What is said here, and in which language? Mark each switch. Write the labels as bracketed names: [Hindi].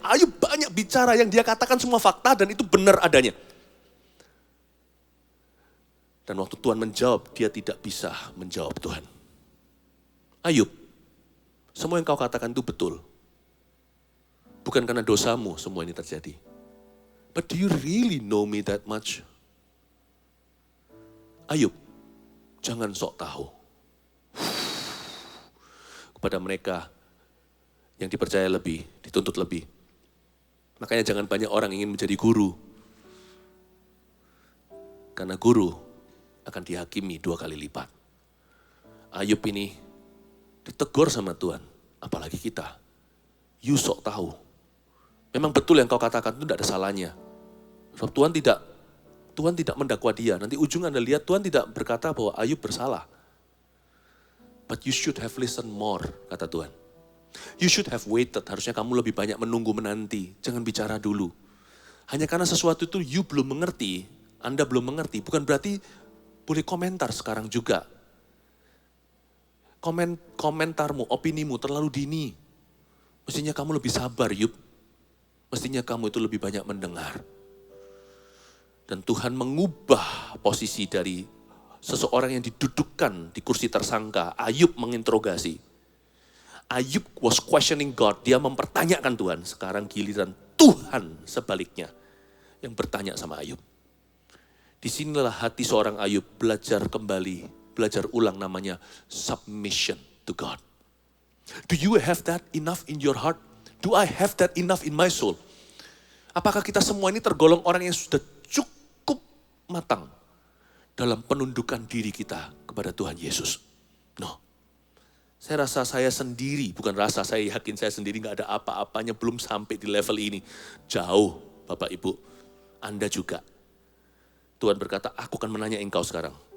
[Indonesian] Ayub banyak bicara yang dia katakan semua fakta dan itu benar adanya. Dan waktu Tuhan menjawab, dia tidak bisa menjawab Tuhan. Ayub, semua yang kau katakan itu betul. Bukan karena dosamu semua ini terjadi. [English] But do you really know me that much? [Indonesian] Ayub, jangan sok tahu. Kepada mereka yang dipercaya lebih, dituntut lebih. Makanya jangan banyak orang ingin menjadi guru. Karena guru akan dihakimi 2 kali lipat. Ayub ini ditegur sama Tuhan, apalagi kita. You sok tahu, Memang betul yang kau katakan itu tidak ada salahnya. Sebab Tuhan tidak mendakwa dia. Nanti ujung Anda lihat Tuhan tidak berkata bahwa Ayub bersalah. [English] But you should have listened more, [Indonesian] kata Tuhan. [English] You should have waited. [Indonesian] Harusnya kamu lebih banyak menunggu menanti. Jangan bicara dulu. Hanya karena sesuatu itu you belum mengerti, Anda belum mengerti. Bukan berarti boleh komentar sekarang juga. Komentarmu, opinimu terlalu dini. Mestinya kamu lebih sabar, Yub. Mestinya kamu itu lebih banyak mendengar. Dan Tuhan mengubah posisi dari seseorang yang didudukkan di kursi tersangka. Ayub menginterogasi. [English] Ayub was questioning God. [Indonesian] Dia mempertanyakan Tuhan. Sekarang giliran Tuhan sebaliknya yang bertanya sama Ayub. Disinilah hati seorang Ayub belajar kembali, belajar ulang namanya [English] submission to God. Do you have that enough in your heart? Do I have that enough in my soul? [Indonesian] Apakah kita semua ini tergolong orang yang sudah cukup matang dalam penundukan diri kita kepada Tuhan Yesus? No. Saya rasa saya sendiri, bukan rasa, saya yakin saya sendiri gak ada apa-apanya, belum sampai di level ini. Jauh, Bapak Ibu. Anda juga. Tuhan berkata, aku akan menanya engkau sekarang.